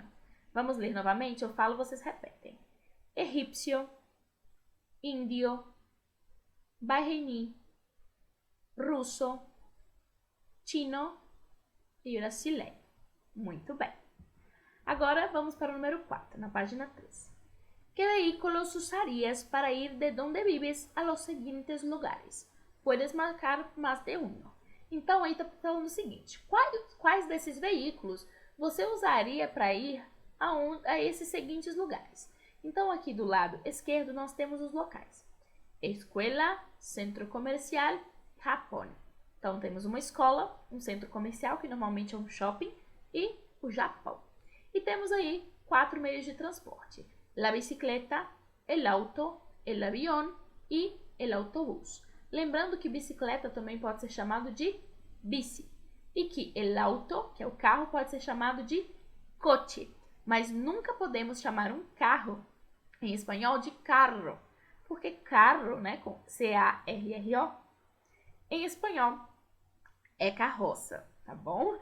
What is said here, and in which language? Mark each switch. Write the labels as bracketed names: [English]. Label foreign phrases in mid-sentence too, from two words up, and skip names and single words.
[Portuguese] Vamos ler novamente? Eu falo, vocês repetem. [Spanish] Egípcio, índio, bahreini, russo, chino e brasileño. [Portuguese] Muito bem. Agora vamos para o número 4, na página 3. [Spanish] ¿Qué vehículos usarías para ir de donde vives a los siguientes lugares? Puedes marcar más de uno. [Portuguese] Então, aí está falando o seguinte. Quais desses veículos você usaria para ir a esses seguintes lugares? Então, aqui do lado esquerdo, nós temos os locais. Escola, centro comercial, Japão. Então, temos uma escola, um centro comercial, que normalmente é um shopping, e o Japão. E temos aí 4 meios de transporte. [Spanish] La bicicleta, el auto, el avión e el autobús. [Portuguese] Lembrando que bicicleta também pode ser chamado de bici. E que [Spanish] el auto, [Portuguese] que é o carro, pode ser chamado de coche. Mas nunca podemos chamar um carro, em espanhol, de carro. Porque carro, né, com C-A-R-R-O, em espanhol é carroça, tá bom?